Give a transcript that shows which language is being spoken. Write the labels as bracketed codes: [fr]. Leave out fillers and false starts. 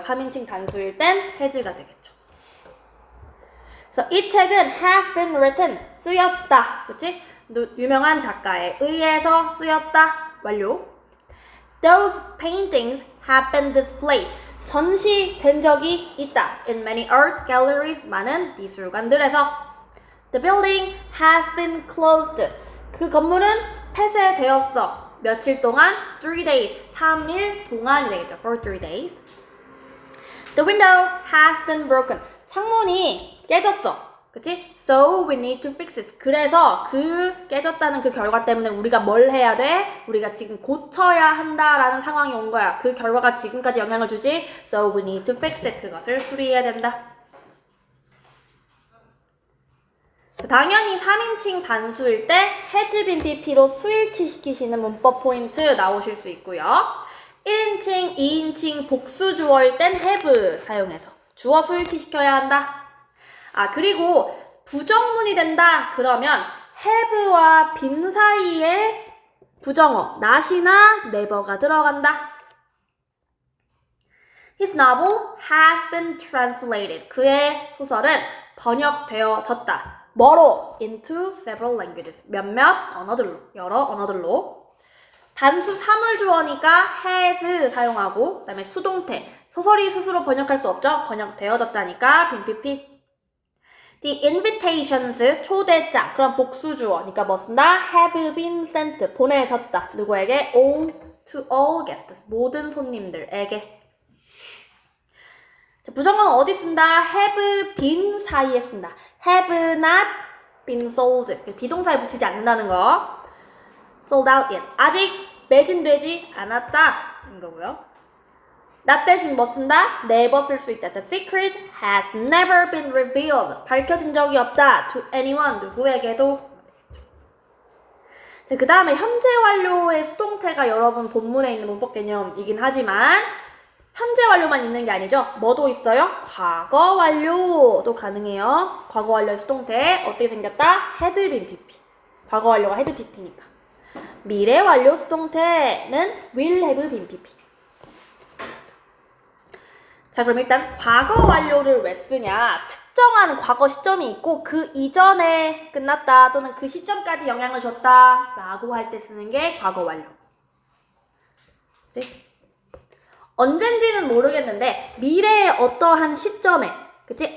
[ko] 3인칭 단수일 땐 has가 되겠죠. 그래서 이 책은 [en] has been written, [ko] 쓰였다. 그치? 유명한 작가에 의해서 쓰였다. 완료. [en] Those paintings have been displayed. [ko] 전시된 적이 있다. [en] In many art galleries, [ko] 많은 미술관들에서. [en] The building has been closed. [ko] 그 건물은 폐쇄되었어. 며칠 동안? [en] 3 days. [ko] 3일 동안이 되겠죠. [en] For 3 days. The window has been broken. [ko] 창문이 깨졌어. 그치? [en] So we need to fix it. [ko] 그래서 그 깨졌다는 그 결과 때문에 우리가 뭘 해야 돼? 우리가 지금 고쳐야 한다라는 상황이 온 거야. 그 결과가 지금까지 영향을 주지. [en] So we need to fix it. [ko] 그것을 수리해야 된다. 당연히 3인칭 단수일 때 has been pp로 수일치 시키시는 문법 포인트 나오실 수 있고요. 1인칭, 2인칭 복수 주어일 땐 have 사용해서 주어 수일치 시켜야 한다. 아, 그리고 부정문이 된다 그러면 have와 빈 사이에 부정어 not이나 never가 들어간다. [en] His novel has been translated. [ko] 그의 소설은 번역되어졌다. 뭐로? [en] Into several languages. [ko] 몇몇 언어들로. 여러 언어들로. 단수 사물주어니까 has 사용하고 그다음에 수동태. 소설이 스스로 번역할 수 없죠. 번역되어졌다니까 빈 pp. [en] The invitations 초대장. [ko] 그럼 복수주어. 그러니까 뭐 쓴다? [en] Have been sent. [ko] 보내졌다. 누구에게? [en] All to all guests. [ko] 모든 손님들에게. 부정어는 어디 쓴다? have been 사이에 쓴다. [en] have not been sold. [ko] 비동사에 붙이지 않는다는 거. [en] sold out yet. [ko] 아직 매진되지 않았다. 인 거고요. not 대신 뭐 쓴다? [en] never [ko] 쓸 수 있다. [en] The secret has never been revealed. [ko] 밝혀진 적이 없다. [en] to anyone. [ko] 누구에게도. 그 다음에 현재 완료의 수동태가 여러분 본문에 있는 문법 개념이긴 하지만 현재 완료만 있는 게 아니죠. 뭐도 있어요? 과거 완료도 가능해요. 과거 완료의 수동태 어떻게 생겼다? [en] had been pp. [ko] 과거 완료가 had pp니까. 미래 완료 수동태는 will have been pp. 자, 그럼 일단 과거 완료를 왜 쓰냐? 특정한 과거 시점이 있고 그 이전에 끝났다 또는 그 시점까지 영향을 줬다 라고 할 때 쓰는 게 과거 완료. 그치? 언젠지는 모르겠는데 미래의 어떠한 시점에, 그치?